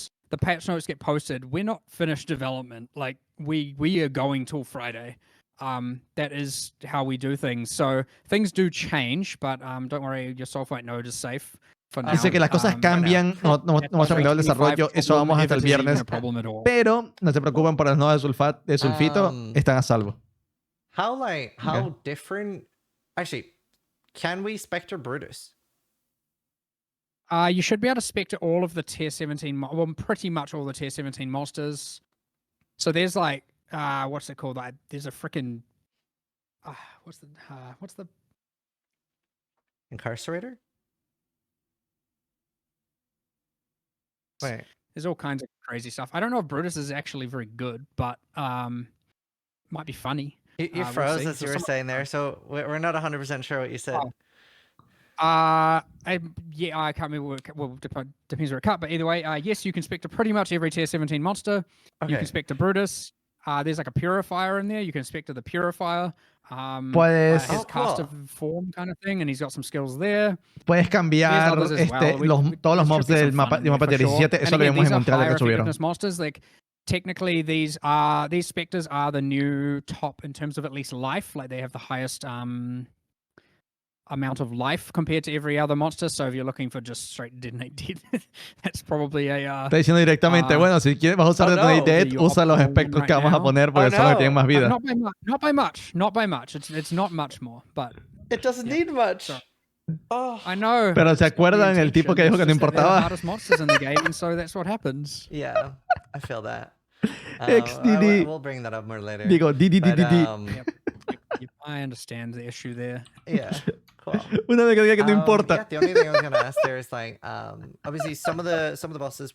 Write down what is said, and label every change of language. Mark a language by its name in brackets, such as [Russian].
[English] The patch notes get posted. We're not finished development. Like we are going till Friday. That is how we do things. So things do change, but don't worry, your sulfite node is safe for now. [Spanish] Dice que las cosas cambian, no hemos terminado el desarrollo, eso vamos hasta el viernes, pero no se preocupen por las nodas de sulfito, están a salvo. [English] How different? Actually, can we Spectre Brutus? You should be able to Spectre all of the tier 17, well, pretty much all the tier 17 monsters. So there's like, what's it called? There's a freaking, what's the Incarcerator? Wait. There's all kinds of crazy stuff. I don't know if Brutus is actually very good, but might be funny. You froze as you were saying there, so we're not 100% sure what you said. I can't remember. Well, depends where it cut, but either way, yes, you can spec to pretty much every tier 17 monster. Okay. You can spec to Brutus. There's like a purifier in there. You can spec to the purifier. [Spanish] Puedes [English] his caster form kind of thing, and he's got some skills there. [Spanish] Puedes cambiar todos los mobs del mapa de 17. Eso lo vimos en Montreal que subieron. [English] Monsters, like technically these specters are the new top in terms of at least life. Like they have the highest amount of life compared to every other monster. So if you're looking for just straight Detonate Dead, that's probably a... [Spanish] Está diciendo directamente, bueno, si quieres vas a usar Detonate Dead, usa los espectros que vamos a poner porque son los que tienen más vida. [English] Not by much. It's not much more, but... It doesn't need much. So, I know. [Spanish] Pero ¿se acuerdan el tipo que dijo que no importaba? [English] Hardest monsters in the game, and so that's what happens. Yeah, I feel that. XDD. We'll bring that up more later. [Spanish] Digo, DDDD. [English] I understand the issue there. Yeah, cool. [Spanish] Una vez que diga que no importa. [English] Yeah, the only thing I was gonna ask there is like, obviously some of the bosses.